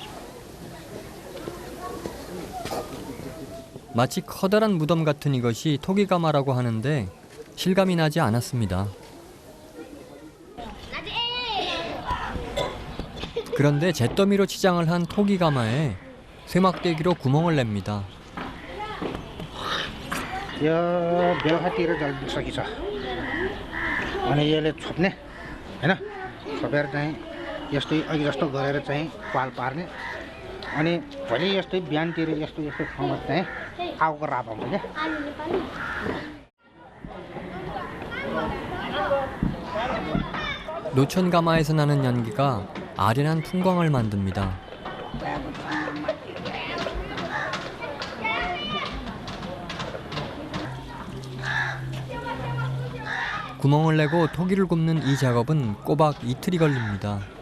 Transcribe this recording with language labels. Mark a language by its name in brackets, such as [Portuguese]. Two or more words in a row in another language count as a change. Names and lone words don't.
[Korean] 마치 커다란 무덤 같은 이것이 토기가마라고 하는데 실감이 나지 않았습니다. 그런데 잿더미로 치장을 한 토기가마에 쇠막대기로 구멍을 냅니다. [Nepali] यो बेलुकातिर जल्दी सकिन्छ अनि यसले छोप्ने हैन छोपेर चाहिँ यस्तै अघि जस्तो गरेर चाहिँ पाल पार्ने अनि भोलि यस्तै बिहानतिर यस्तो यस्तो ठाउँमा चाहिँ आगोको राप आउँछ क्या [Korean] 노천가마에서 나는 연기가 아련한 풍광을 만듭니다. 구멍을 내고 토기를 굽는 이 작업은 꼬박 이틀이 걸립니다.